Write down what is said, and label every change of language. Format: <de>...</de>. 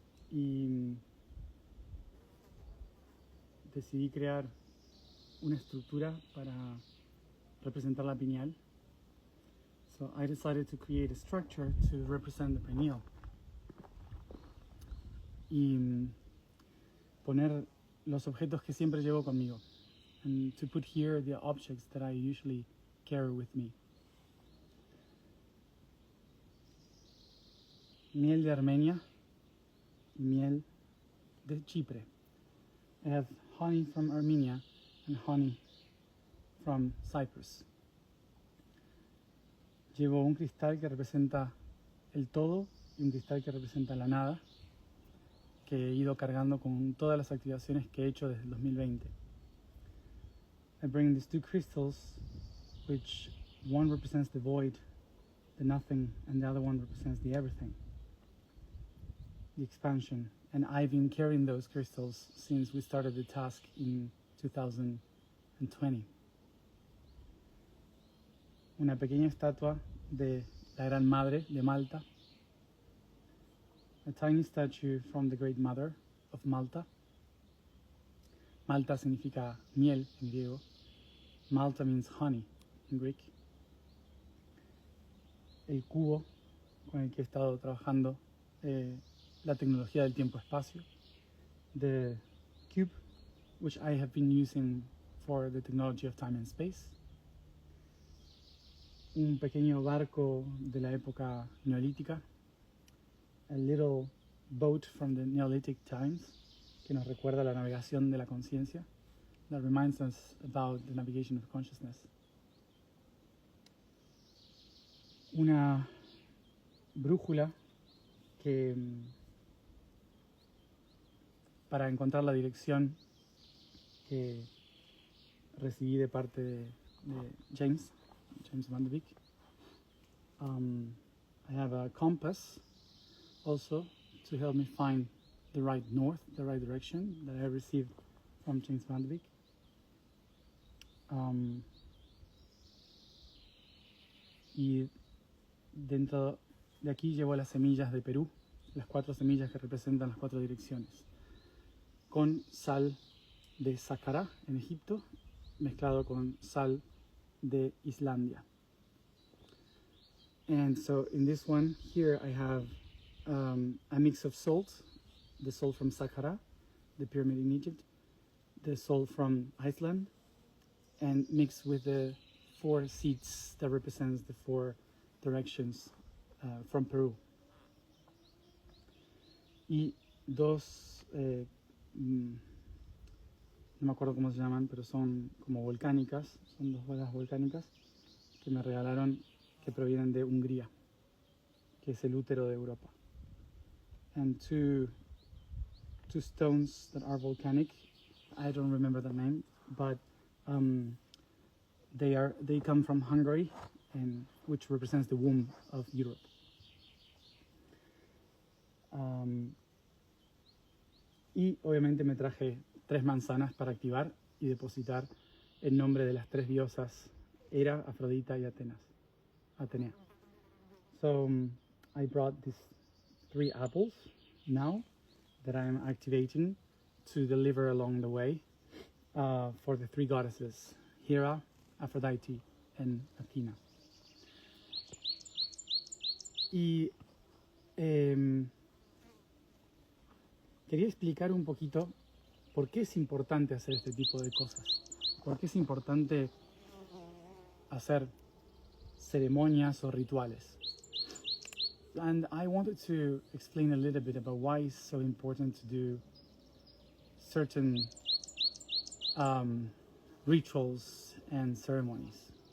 <es>Y decidí crear una estructura para representar la pineal.</es> <en>So I decided to create a structure to represent the pineal.</en> <es>Y poner los objetos que siempre llevo conmigo.</es> <en>and to put here the objects that I usually carry with me.</en> <es>Miel de Armenia, miel de Chipre.</es> <en>I have honey from Armenia and honey from Cyprus.</en> <es>Llevo un cristal que representa el todo y un cristal que representa la nada, que he ido cargando con todas las activaciones que he hecho desde el 2020.</es> <en>I bring these two crystals, which one represents the void, the nothing, and the other one represents the everything, the expansion. And I've been carrying those crystals since we started the task in 2020.</en> <es>Una pequeña estatua de la Gran Madre de Malta,</es> <en>a tiny statue from the Great Mother of Malta.</en> <es>Malta significa miel en griego.</es> <en>Malta means honey in Greek.</en> <es>El cubo con el que he estado trabajando la tecnología del tiempo-espacio.</es> <en>The cube, which I have been using for the technology of time and space.</en> <es>Un pequeño barco de la época neolítica.</es> <en>A little boat from the Neolithic times,</en> <es>que nos recuerda la navegación de la conciencia.</es> <en>That reminds us about the navigation of consciousness.</en> <es>Una brújula que para encontrar la dirección que recibí de parte de James Van de Beek.</es> <en>I have a compass also to help me find the right north, the right direction that I received from James Van de Beek.</en> <es>Y dentro de aquí llevo las semillas de Perú, las 4 semillas que representan las 4 direcciones, con sal de Saqqara en Egipto, mezclado con sal de Islandia.</es> <en>And so in this one here I have a mix of salt, the salt from Saqqara, the pyramid in Egypt, the salt from Iceland, and mixed with the 4 seeds that represents the 4 directions from Peru.</en> <es>Y 2, no me acuerdo cómo se llaman, pero son como volcánicas, son 2 bolas volcánicas que me regalaron, que provienen de Hungría, que es el útero de Europa.</es> <en>And two stones that are volcanic. I don't remember the name, but they come from Hungary, and which represents the womb of Europe.</en> <es>Y obviamente me traje 3 manzanas para activar y depositar el nombre de las 3 diosas, Hera, Afrodita y Atenea.</es> <en>So I brought these 3 apples now that I am activating to deliver along the way for the 3 goddesses, Hera, Aphrodite, and Athena.</en> <es>Y quería explicar un poquito por qué es importante hacer este tipo de cosas, por qué es importante hacer ceremonias o rituales.</es> <en>And I wanted to explain a little bit about why it's so important to do certain rituals and ceremonies.</en>